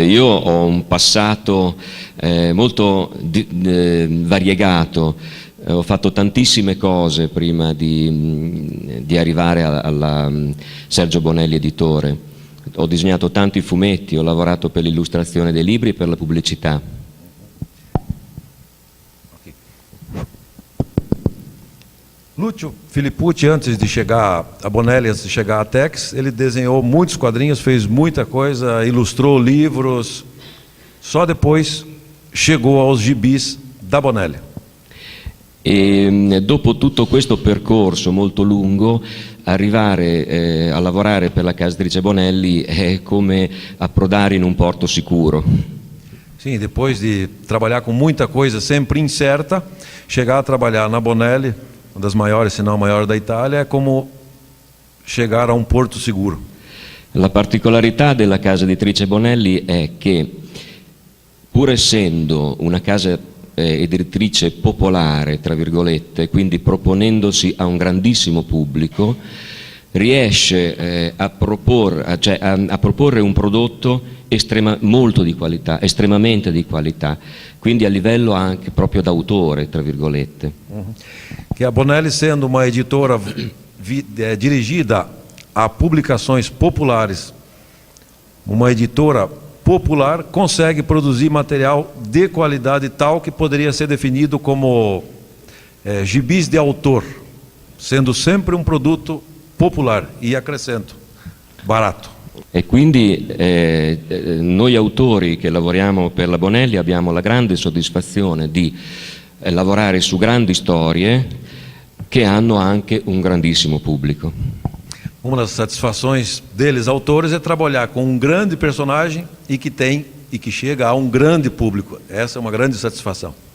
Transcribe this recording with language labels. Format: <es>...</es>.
<it>Io ho un passato molto variegato, ho fatto tantissime cose prima di arrivare alla Sergio Bonelli editore. Ho disegnato tanti fumetti, ho lavorato per l'illustrazione dei libri e per la pubblicità.</it> <pt>Lúcio Filippucci, antes de chegar a Bonelli, antes de chegar a Tex, ele desenhou muitos quadrinhos, fez muita coisa, ilustrou livros. Só depois chegou aos gibis da Bonelli.</pt> <it>E dopo tutto questo percorso molto lungo, arrivare a lavorare per la casa editrice Bonelli è come approdare in un porto sicuro.</it> <pt>Sim, depois de trabalhar com muita coisa sempre incerta, chegar a trabalhar na Bonelli, uma das maiores, se não a maior da Itália, é como chegar a um porto seguro.</pt> <it>La particolarità della casa editrice Bonelli è che, pur essendo una casa editrice popolare, tra virgolette, quindi proponendosi a un grandissimo pubblico, riesce a proporre un prodotto molto di qualità, estremamente di qualità, quindi a livello anche proprio d'autore, tra virgolette.</it> <pt>Que a Bonelli, sendo uma editora dirigida a publicações populares, uma editora popular consegue produzir material de qualidade tal que poderia ser definido como gibis de autor, sendo sempre um produto popular, e acrescento, barato.</pt> <it>E quindi noi autori che lavoriamo per la Bonelli abbiamo la grande soddisfazione di lavorare su grandi storie che hanno anche un grandissimo pubblico.</it> <pt>Uma das satisfações deles, autores, é trabalhar com um grande personagem e que chega a um grande público. Essa é uma grande satisfação.</pt>